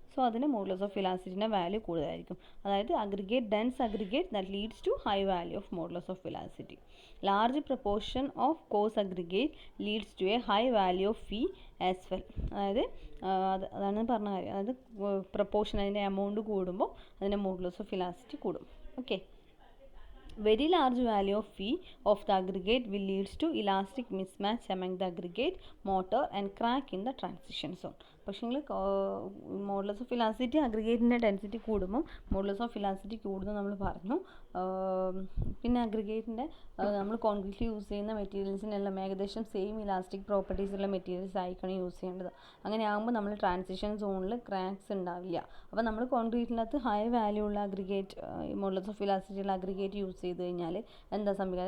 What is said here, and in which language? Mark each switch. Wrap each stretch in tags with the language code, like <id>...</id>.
<ml>So അതിന് modulus of ഇലാസ്റ്റിറ്റിൻ്റെ value കൂടുതലായിരിക്കും.</ml> <en>അതായത് dense aggregate that leads to high value of modulus of elasticity. Large proportion of coarse aggregate leads to a high value of phi as well.</en> <ml>അതായത് അതാണ് പറഞ്ഞ കാര്യം. അതായത് proportion അതിൻ്റെ amount കൂടുമ്പോൾ അതിൻ്റെ മോഡുലസ് ഓഫ് ഇലാസ്റ്റിറ്റി കൂടും. Okay.</ml> <en>Very large value of phi of the aggregate will leads to elastic mismatch among the aggregate mortar and crack in the transition zone.</en> <ml>പക്ഷേ മോഡുലസ് ഓഫ് ഇലാസ്റ്റിറ്റി അഗ്രിഗേറ്റിൻ്റെ ഡെൻസിറ്റി കൂടുമ്പോൾ modulus of elasticity കൂടുന്നു നമ്മൾ പറഞ്ഞു. പിന്നെ അഗ്രിഗേറ്റിൻ്റെ നമ്മൾ കോൺക്രീറ്റിൽ use ചെയ്യുന്ന മെറ്റീരിയൽസിനെല്ലാം ഏകദേശം same elastic properties ഉള്ള മെറ്റീരിയൽസ് ആയിരിക്കണം യൂസ് ചെയ്യേണ്ടത്. അങ്ങനെ ആകുമ്പോൾ നമ്മൾ ട്രാൻസിഷൻ സോണിൽ ക്രാക്സ് ഉണ്ടാവില്ല. അപ്പോൾ നമ്മൾ കോൺക്രീറ്റിനകത്ത് ഹൈ വാല്യൂ ഉള്ള അഗ്രിഗേറ്റ് മോഡുലസ് ഓഫ് ഇലാസ്റ്റിറ്റി ഉള്ള അഗ്രിഗേറ്റ് യൂസ് ചെയ്ത് കഴിഞ്ഞാൽ എന്താ സംഭവിക്കുക?</ml>